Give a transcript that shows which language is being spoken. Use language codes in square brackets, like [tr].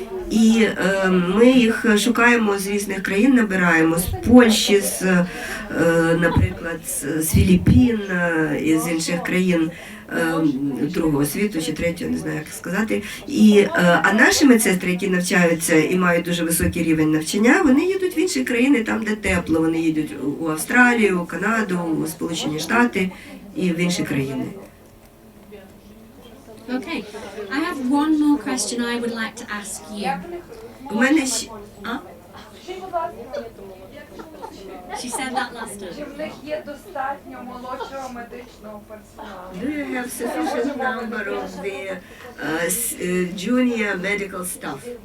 [uk] І ми їх шукаємо з різних країн, набираємо, з Польщі, наприклад, з Філіппін, і з інших країн другого світу чи третього, не знаю, як сказати. А наші медсестри, які навчаються і мають дуже високий рівень навчання, вони їдуть в інші країни, там, де тепло. Вони їдуть у Австралію, у Канаду, у Сполучені Штати і в інші країни. [en] Okay, I have one more question I would like to ask you. [uk] У мене ще... [en] She said that last time. [uk] Чи в них є достатньо молодшого медичного персоналу? [en] Do you have sufficient number of the junior medical staff?